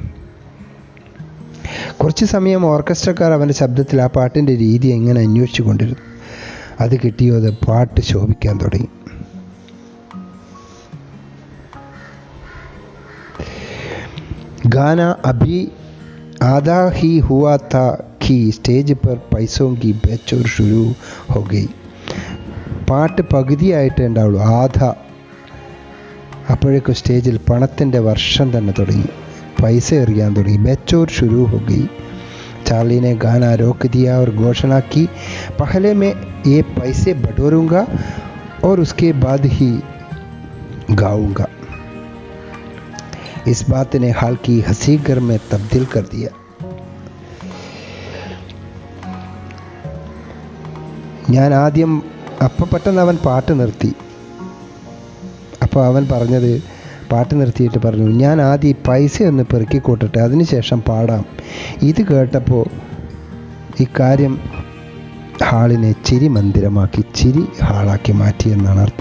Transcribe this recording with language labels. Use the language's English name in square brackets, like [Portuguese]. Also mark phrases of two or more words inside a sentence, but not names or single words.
[Malayalam] കുറച്ച് സമയം ഓർക്കസ്ട്രക്കാർ അവൻ്റെ ശബ്ദത്തിൽ ആ പാട്ടിൻ്റെ രീതി എങ്ങനെ അന്വേഷിച്ചു കൊണ്ടിരുന്നു. അത് കിട്ടിയോ, അത് പാട്ട് ശോഭിക്കാൻ തുടങ്ങി. [Hindi] गाना अभी आधा ही हुआ था कि स्टेज पर पैसों की बेचोर शुरू हो गई. [Malayalam] പാട്ട് പകുതിയായിട്ടേ ഉണ്ടാവുള്ളൂ, ആധ. അപ്പോഴേക്കും സ്റ്റേജിൽ പണത്തിൻ്റെ വർഷം തന്നെ തുടങ്ങി, പൈസ എറിയാൻ തുടങ്ങി. [Hindi] बेचोर शुरू हो गई. चार्ली ने गाना रोक दिया और घोषणा की, पहले मैं ये पैसे बटोरूंगा और उसके बाद ही गाऊंगा. इस बात ने हाल की हंसी घर में तब्दील कर दिया. [Malayalam] ഞാൻ ആദ്യം, അപ്പം പെട്ടെന്ന് അവൻ പാട്ട് നിർത്തി. അപ്പോൾ അവൻ പറഞ്ഞത്, പാട്ട് നിർത്തിയിട്ട് പറഞ്ഞു, ഞാൻ ആദ്യം പൈസ ഒന്ന് പെറുക്കിക്കൂട്ടട്ടെ, അതിനുശേഷം പാടാം. ഇത് കേട്ടപ്പോൾ ഈ കാര്യം ഹാളിനെ ചിരി മന്ദിരമാക്കി, ചിരി ഹാളാക്കി മാറ്റി എന്നാണ് അർത്ഥം.